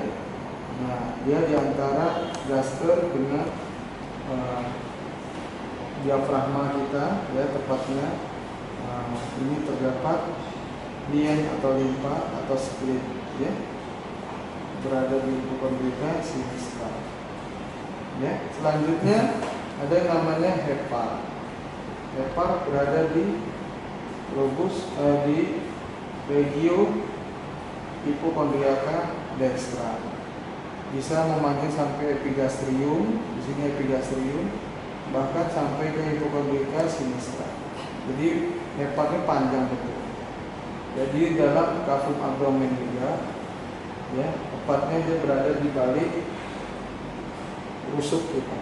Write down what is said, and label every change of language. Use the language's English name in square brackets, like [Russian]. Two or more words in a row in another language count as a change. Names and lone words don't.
[Indonesian] Nah, dia di antara gaster dengan diafragma kita, ya, tepatnya ini terdapat lien atau limfa atau split, ya, berada di [Latin] hipokondriaka sinistra. [Indonesian] Ya, selanjutnya ada yang namanya hepar. Hepar berada di lobus di [Latin] regio hipokondriaka dextra. [Indonesian] Bisa memanjang sampai epigastrium, di sini epigastrium, bahkan sampai ke [Latin] hipokondriaka sinistra. [Indonesian] Jadi heparnya panjang betul. Jadi dalam [Latin] kafum abdomen [Indonesian] juga, ya, tepatnya dia berada di balik rusuk kita.